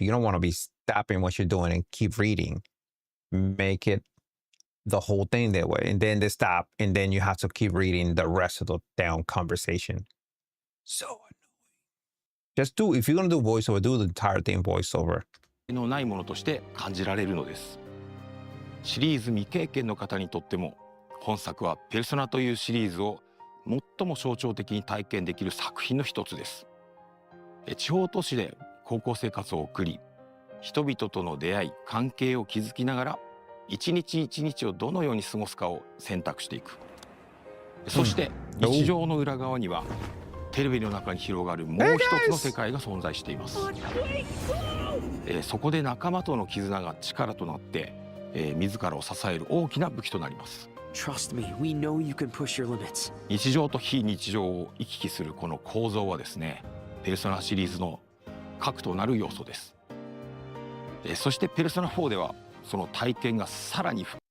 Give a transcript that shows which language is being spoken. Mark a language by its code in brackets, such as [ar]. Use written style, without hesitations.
[en] You don't want to be stopping what you're doing and keep reading. Make it the whole thing that way. And then they stop and then you have to keep reading the rest of the damn conversation. So annoying. Just if you're going to do voiceover, do the entire thing voiceover. [ja] のないものとして感じられるのです。シリーズ未経験の方にとっても本作はペルソナというシリーズを最も象徴的に体験できる作品の一つです。地方都市で高校生活を送り、人々との出会い、関係を築きながら一日一日をどのように過ごすかを選択していく。そして日常の裏側にはテレビの中に広がるもう一つの世界が存在しています。そこで仲間との絆が力となって、自らを支える大きな武器となります。 [en] Trust me, we know you can push your limits. [ja] 日常と非日常を行き来するこの構造はですね、ペルソナシリーズの核となる要素です。そしてペルソナ4ではその体験がさらに